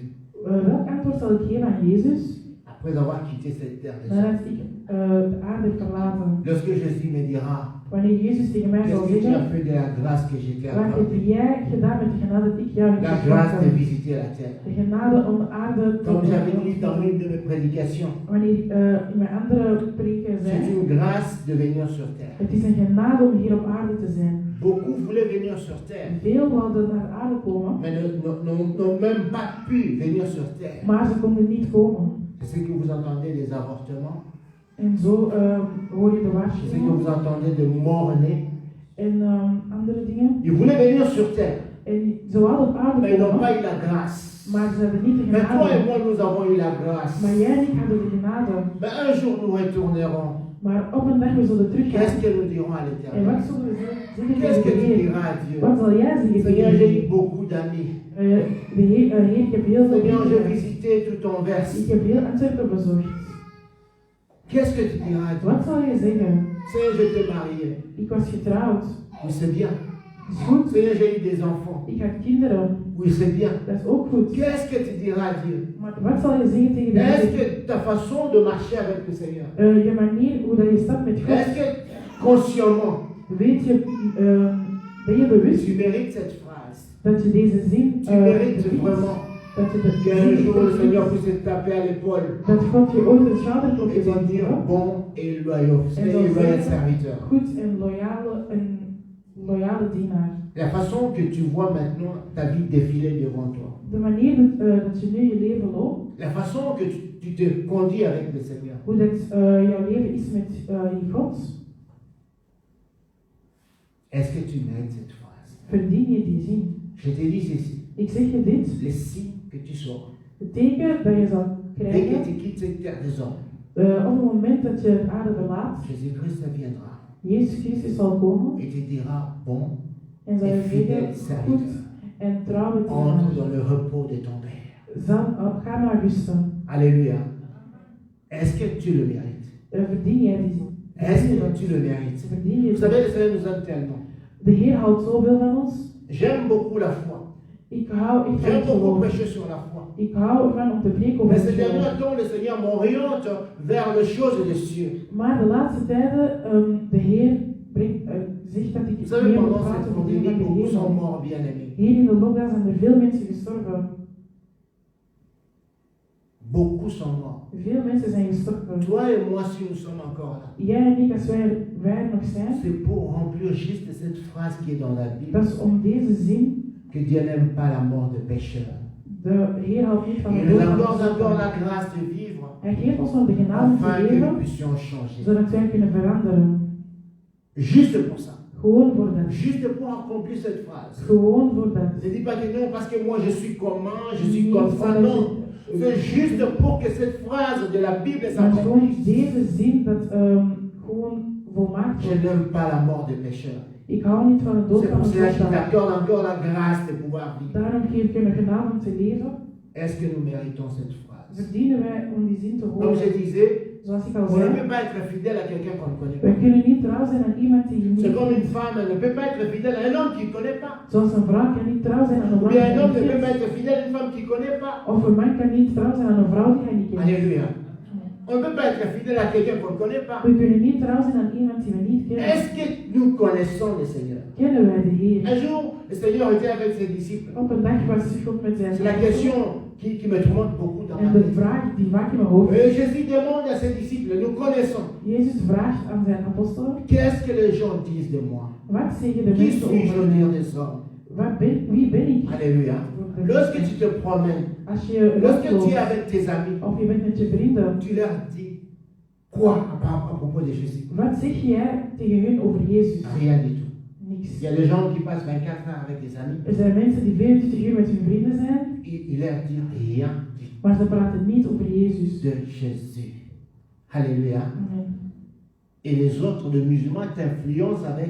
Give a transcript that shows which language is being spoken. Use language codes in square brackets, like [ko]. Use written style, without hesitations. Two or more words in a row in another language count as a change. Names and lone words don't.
[nl] Welk antwoord zal ik geven aan Jezus [fr] après avoir quitté cette terre de [nl] nadat ik de aarde heb verlaten? [fr] Lorsque Jésus me dira, [nl] Wanneer Jezus tegen mij zal [fr] qu'est-ce que tu as [nl] zeggen, [fr] fait de la grâce que j'ai t'ai [nl] wat heb [fr] accordée? [nl] jij gedaan met de genade die ik jou heb [fr] La grâce de [nl] geschonken? [fr] visiter la terre. [nl] De genade om de aarde te [fr] Comme j'avais dit dans [nl] ontdekken. [fr] une de mes prédications, [nl] Wanneer in mijn andere preken [fr] c'est [nl] zei, [fr] une grâce de venir sur terre. [nl] het is een genade om hier op aarde te zijn. [fr] Beaucoup voulaient venir sur terre, [nl] Veel wilden naar de aarde komen, [fr] mais n'ont même pas pu venir sur terre. [nl] maar ze konden niet komen. [fr] C'est ce que vous entendez des avortements, [nl] En zo hoor je de [fr] c'est ce que [nl] waarschuwingen [fr] vous entendez de morts-nés. [nl] en andere dingen. [fr] Ils voulaient venir sur terre, [nl] En ze wilden op aarde [fr] mais ils n'ont [nl] komen, [fr] pas eu la grâce. [nl] maar ze hebben niet de [fr] Mais toi et [nl] genade. [fr] moi, nous avons eu la grâce. [nl] Maar jij en ik hadden de genade. [fr] Mais un jour, nous retournerons. [nl] Maar op een dag we zullen teruggaan. [fr] Qu'est-ce que nous dirons à [nl] En [fr] l'éternel? [nl] wat zullen we zeggen [fr] Qu'est-ce que [nl] tegen de [fr] tu [nl] Heer? [fr] diras à Dieu? [nl] Wat zal jij zeggen tegen [fr] Seigneur, [nl] de [fr] j'ai eu [nl] Heer? [fr] beaucoup d'amis. [nl] Heer, ik heb heel veel [fr] Seigneur, j'ai [nl] dingen. [fr] visité tout ton vers. [nl] Ik heb heel Antwerpen bezocht. [fr] Qu'est-ce que tu diras à Dieu? [nl] Wat zal je zeggen? [fr] Seigneur, je t'ai marié. [nl] Ik was getrouwd. [fr] Oui, c'est bien. [nl] Dat is goed. [fr] Seigneur, j'ai eu des enfants. [nl] Ik had kinderen. [fr] Oui, c'est bien. [nl] Dat is ook goed. [fr] Qu'est-ce que tu diras à Dieu? [nl] Maar wat zal je zeggen tegen de [fr] Est-ce [nl] Heer? [fr] que ta façon de marcher avec le Seigneur, [nl] Je manier hoe dat je stapt met [fr] est-ce [nl] God. [fr] que consciemment, [nl] Weet je, ben je bewust [fr] tu mérites cette phrase? [nl] dat je deze zin [fr] Tu mérites [nl] verdient? [fr] vraiment [nl] Dat je de [fr] qu'un jour le [nl] zin [fr] Seigneur puisse te taper à l'épaule [nl] dat God je ooit een schouderklopje [fr] et te [nl] zal [fr] dire [nl] geven. [fr] bon et loyal, [nl] En zal [fr] loyal [nl] zeggen, [fr] serviteur. [nl] goed en loyale dienaar. [fr] La façon que tu vois maintenant ta vie défiler devant toi, [nl] De manier dat je nu je leven loopt, [fr] la façon que tu te conduis avec le Seigneur, [nl] hoe dat jouw leven is met je God, [fr] est-ce que tu mérites cette phrase? [nl] verdien je die zin. [fr] Je te dis ceci, [nl] Ik zeg je dit, [fr] les signes que tu sors, [nl] het teken dat je zal [fr] dès que [nl] krijgen [fr] tu quittes cette terre des hommes, [nl] op het moment dat je het aarde verlaat, [fr] Jésus-Christ viendra [nl] Jezus Christus zal komen [fr] et te dira bon [nl] en zal [fr] et [nl] je [fr] fidèle [nl] zeggen, goed [fr] serviteur, [nl] en trouwe [fr] entre [nl] dienaar, [fr] dans le repos de ton Père. [nl] ga maar rusten. [fr] Alléluia. Est-ce que tu le mérites? [nl] Verdien jij die zin? [fr] Est-ce que tu le mérites? [nl] Verdien je [fr] Vous savez, le Seigneur nous aime tellement. [nl] De Heer houdt zoveel van ons. [fr] J'aime beaucoup la foi. [nl] Ik hou van [fr] J'aime [nl] het [fr] beaucoup [nl] geloof. [fr] prêcher sur la foi. [nl] Ik hou ervan om te preken over [fr] Mais [nl] het [fr] ces [nl] geloof. [fr] derniers temps, le Seigneur m'oriente vers les choses des cieux. [nl] Maar de laatste tijden, de Heer zegt dat ik [fr] Vous savez, [nl] meer moet [fr] pendant [nl] praten [fr] cette [nl] over dingen [fr] pandémie, [nl] van de [fr] beaucoup sont [nl] hemel. [fr] morts, bien-aimés. [nl] Hier in de lockdown zijn er veel mensen gestorven. [fr] Beaucoup sont morts. [nl] Veel mensen zijn gestorven. [fr] Toi et moi, si nous sommes encore là, [nl] Jij en ik, als wij er nog zijn, [fr] c'est pour remplir juste cette phrase qui est dans la Bible, [nl] dat is om deze zin, [fr] que Dieu n'aime pas la mort de pécheurs. [nl] de Heer houdt niet van de [fr] Il [nl] dood [fr] nous [nl] van [fr] accorde encore [nl] zondaar. [fr] la grâce de vivre [nl] Hij geeft ons nog de genade om te [fr] afin que nous [nl] leven, [fr] puissions changer. [nl] zodat wij kunnen veranderen. [fr] Juste pour ça. [nl] Gewoon voor dat. [fr] Juste pour accomplir cette phrase. [nl] Gewoon voor dat. [fr] Ne dis pas que non, parce que moi je suis comment, je suis [nl] Niet [fr] comme ça. [nl] omdat [fr] Non. [nl] je- [fr] C'est juste pour que cette phrase de la Bible [nl] Maar gewoon [fr] s'accomplisse. [nl] deze zin dat gewoon volmaakt [fr] Je [nl] wordt. [fr] n'aime pas la mort des pécheurs. [nl] Ik hou niet van de dood [fr] C'est [nl] van [fr] pour [nl] een [fr] cela qu'il [nl] zondaar. [fr] t'accorde encore la grâce de pouvoir vivre. [nl] Daarom geef ik hem een genade om te leven. [fr] Est-ce que nous méritons cette phrase? [nl] Verdienen wij om die zin te [fr] Comme je [nl] horen. [fr] disais, [nl] Zoals ik al [fr] on ne [nl] zei, [fr] peut pas être fidèle à quelqu'un qu'on ne connaît [nl] wij [fr] pas. [nl] kunnen niet trouw zijn aan iemand die je niet [fr] C'est comme une [nl] kent. [fr] femme, elle ne peut pas être fidèle à un homme qui ne connaît pas. [nl] Zoals een vrouw kan niet trouw zijn aan een [fr] Ou [nl] man [fr] bien [nl] die [fr] un [nl] hij [fr] homme ne [nl] niet [fr] peut pas [nl] kent. [fr] être fidèle à une femme qui ne connaît pas. [nl] Of een man kan niet trouw zijn aan een vrouw die hij niet kent. [fr] Alléluia. On ne peut pas être fidèle à quelqu'un qu'on ne connaît pas. [nl] We kunnen niet trouw zijn aan iemand die we niet kennen. [fr] Est-ce que nous connaissons le Seigneur? [nl] Kennen wij de Heer? [fr] Un jour, le Seigneur était avec ses disciples. [nl] Op een dag was God met zijn [fr] C'est la question qui me tourmente beaucoup dans ma [nl] En de [fr] vie. [nl] vraag die vaak in mijn hoofd is. [fr] Et Jésus demande à ses disciples, nous connaissons, [nl] Jezus vraagt aan zijn apostelen, [fr] qu'est-ce que les gens disent de moi? [nl] wat zeggen de [fr] Qui [nl] mensen [fr] suis-je [nl] over [fr] au dire [nl] mij? [fr] des hommes? [nl] Wie ben ik? [fr] Alléluia. Lorsque tu te promènes, [nl] Als je [fr] lorsque tu es [nl] rondloopt, [fr] avec tes amis, [nl] of je bent met je vrienden, [fr] tu leur dis quoi à propos de Jésus? [nl] wat zeg jij tegen hun over Jezus? [fr] Rien du tout. [nl] Niks. niks. [fr] Il y a des gens qui passent 24 heures avec des amis. [nl] Er zijn mensen die 24 uur met hun vrienden zijn, [fr] Il leur dit rien [nl] maar ze praten niet over Jezus. [fr] de Jésus. Alléluia. Amen. Et les autres, de musulmans, t'influencent avec